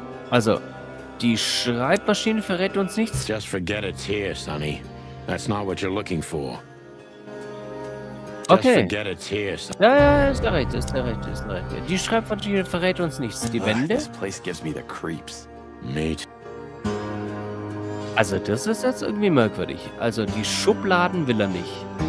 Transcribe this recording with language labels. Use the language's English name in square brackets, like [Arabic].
[German] Also, die Schreibmaschine verrät uns nichts. [English] Just forget it's here, Sonny. That's not what you're looking for. Just Okay. forget it's here, Sonny. [German] Ja, ist der recht. Die Schreibmaschine verrät uns nichts. Die Wände? [English] This place gives me the creeps. Me too. [German] Also, das ist jetzt irgendwie merkwürdig. Also, die Schubladen will er nicht.